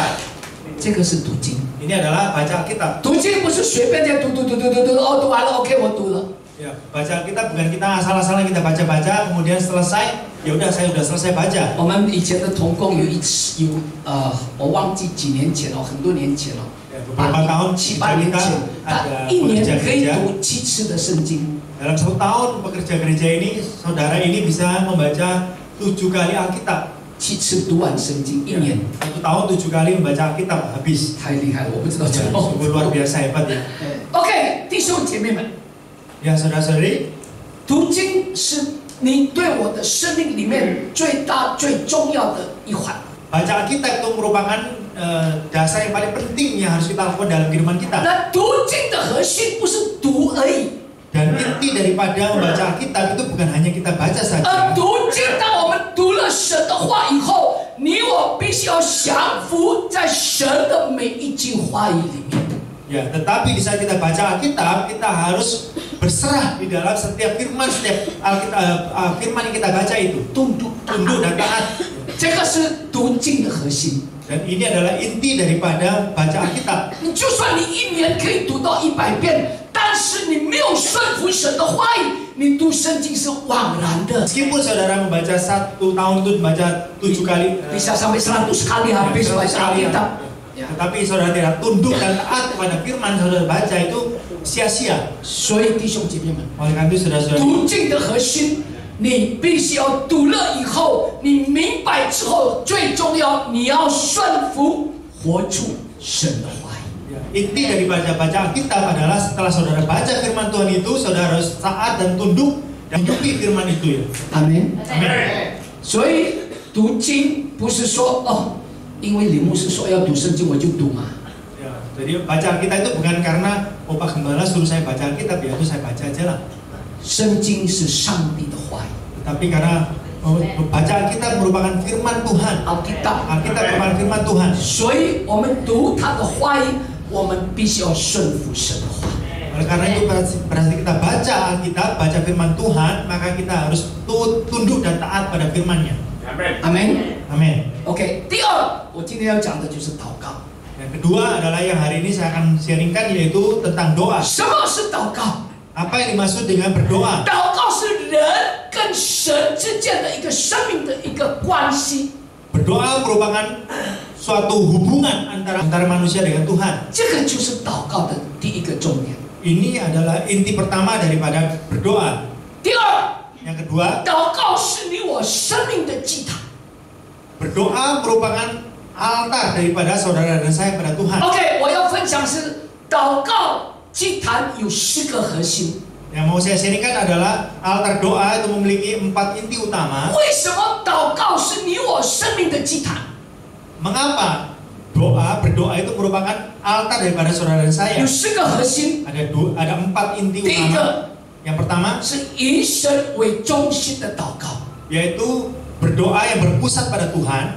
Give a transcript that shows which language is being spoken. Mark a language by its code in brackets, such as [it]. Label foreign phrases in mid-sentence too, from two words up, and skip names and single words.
[zh] 这个是读经。 [id] Ini adalah baca Alkitab. [zh] 读经不是随便在读，哦，读完了 ，OK， 我读了。 [id] Ya, baca Alkitab bukan kita asal-asalan kita baca-baca kemudian selesai, ya udah saya udah selesai baca. [zh] 我们以前的同工我忘记几年前了，很多年前了。 [id] Ya, beberapa tahun [zh] 7、8年 [id] kita [zh] 前， [id] ada [zh] 他一年可以 [id] pekerja-pekerja. [zh] 读7次的圣经。 [id] Dalam 1 tahun pekerja gereja ini, saudara ini bisa membaca 7 kali Alkitab. [zh] 7 次读完圣经，一年 [id] 1 tahun 7 kali membaca Alkitab habis. [zh] 太厉害了，我不知道怎 [id] Ya, [zh] 么。 [id] sungguh luar biasa hebat, ya. [zh] OK， 弟兄姐妹们， [id] Ya, saudara-saudari, [zh] 读经是你对我的生命里面最大最重要的一环。 [id] baca Alkitab itu merupakan dasar yang paling penting yang harus kita lakukan dalam kehidupan kita. [zh] 那读经的核心不是读而已， [id] Dan inti daripada membaca Alkitab itu bukan hanya kita baca [zh] 而 [id] saja. [zh] 读经，当我们读了神的话以后，你我必须要降服在神的每一句话语里面。 [id] Ya, tetapi di saat kita baca Alkitab, kita harus berserah di dalam setiap firman, setiap firman yang kita baca itu. tunduk dan taat. [zh] 这个是读经的核心。 [id] Dan ini adalah inti daripada baca Alkitab. [zh] 你就算你一年可以读到100遍，但是你没有顺服神的话语，你读圣经是枉然的。 [id] Meskipun saudara membaca 1 tahun itu membaca 7 kali, bisa sampai 100 kali habis baca Alkitab. tetapi saudara tidak tunduk dan taat kepada firman saudara baca itu sia-sia. [zh] 所以弟兄姐妹们， [id] Oleh karena itu saudara-saudara, [zh] 读经的核心，你必须要读了以后，你明白之后，最重要你要顺服，活出神的话语。 [id] inti dari baca Alkitab adalah setelah saudara baca firman Tuhan itu, saudara harus taat dan tunduk dan hidupi firman itu, ya. [zh] 阿门。 [id] Amin. [zh] 所以读经不是说哦，因为李牧师说要读圣经，我就读嘛。 [id] Ya, jadi baca Alkitab itu bukan karena Pak Gembala suruh saya baca Alkitab, ya itu saya baca aja lah. [zh] 圣经是上帝的话语， [id] Tapi karena Baca Alkitab merupakan firman Tuhan. Alkitab merupakan firman Tuhan. [zh] 所以我们读他的话语，我们必须要顺服神的话。 [id] Oleh karena itu berarti kita baca Alkitab, baca firman Tuhan, maka kita harus tunduk dan taat pada firman-Nya. Amin. Amin. [zh] OK， 第二，我今天要讲的就是祷告。 [id] Yang kedua adalah yang hari ini saya akan sharingkan, yaitu tentang doa. [zh] 什么是祷告？ [id] Apa yang dimaksud dengan berdoa? [zh] 祷告是人跟神之间的一个生命的一个关系。 [id] Berdoa merupakan suatu hubungan antara manusia dengan Tuhan. [zh] 这个就是祷告的第一个重点。 [id] Ini adalah inti pertama daripada berdoa. [zh] 第二， [id] Yang kedua, [zh] 祷告是你我生命的祭坛。 [id] berdoa merupakan altar daripada saudara dan saya pada Tuhan. [zh] OK， 我要分享是祷告祭坛有4个核心。 [id] Yang mau saya sharingkan adalah altar doa itu memiliki 4 inti utama. [zh] 为什么祷告是你我生命的祭坛？ [id] Mengapa berdoa itu merupakan altar daripada saudara dan saya? [zh] 有4个核心。 [id] Ada 4 inti [zh] 第一 [id] utama. [zh] 个 [id] Yang pertama [zh] 是以神为中心的祷告， [id] yaitu berdoa yang berpusat pada Tuhan.